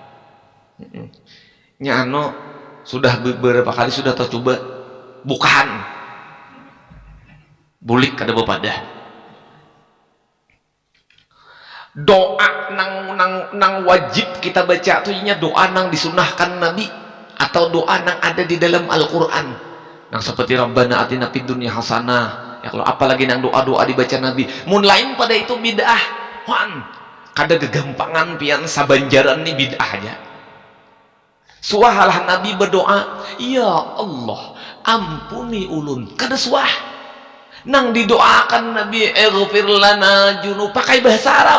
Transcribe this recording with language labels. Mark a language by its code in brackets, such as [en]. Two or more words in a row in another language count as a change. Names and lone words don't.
[bjn] Nya anu sudah beberapa kali sudah tercoba bukan bulik kada bepadah. Doa nang wajib kita baca tuh nya doa nang disunahkan Nabi atau doa nang ada di dalam Al-Qur'an. Nang seperti [ar] ربنا آتنا في الدنيا حسنة. [bjn] Ya kalau apalagi nang doa-doa dibaca Nabi. Mun lain pada itu bid'ah. Wan, kada gegampangan pian sabanjaran ni bid'ah aja. Suahalah Nabi berdoa, "Ya Allah, ampuni ulun." Kada suah. Nang didoakan Nabi [ar] اغفر لنا ذنوب [bjn] pakai bahasa Arab.